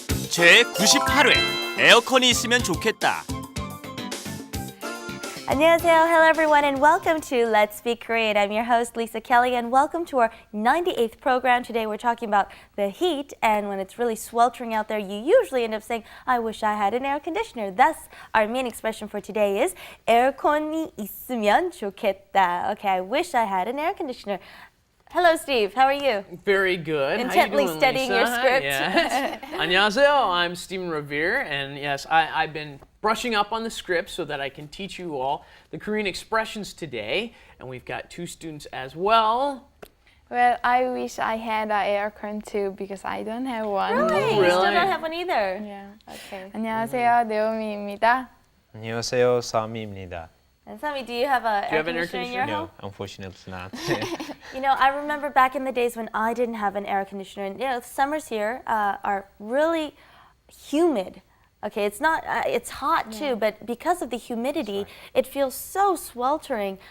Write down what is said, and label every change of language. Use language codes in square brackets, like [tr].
[ko] 제 98회 에어컨이 있으면 좋겠다. 안녕하세요. [en] Hello everyone and welcome to Let's Speak Korean. I'm your host Lisa Kelly and welcome to our 98th program. Today we're talking about the heat, and when it's really sweltering out there, you usually end up saying, I wish I had an air conditioner. Thus, our main expression for today is [ko] 에어컨이 있으면 좋겠다. [en] Okay, I wish I had an air conditioner. Hello, Steve. How are you? Very good. Intently How you doing, studying Lisa? your script. Yes. [ko] 안녕하세요. [en] I'm Stephen Revere, and yes, I've been brushing up on the script so that I can teach you all the Korean expressions today. And we've got two students as well. Well, I wish I had an aircon too because I don't have one. Really? You Really? still don't have one either? Yeah. Okay. [ko] 안녕하세요, 네오미입니다. 안녕하세요, 사미입니다. [en] And Sami, do you have an air conditioner in your home? No, unfortunately not. You know, I remember back in the days when I didn't have an air conditioner. And, you know, summers here are really humid. Okay, it's not, it's hot too, but because of the humidity, it feels so sweltering.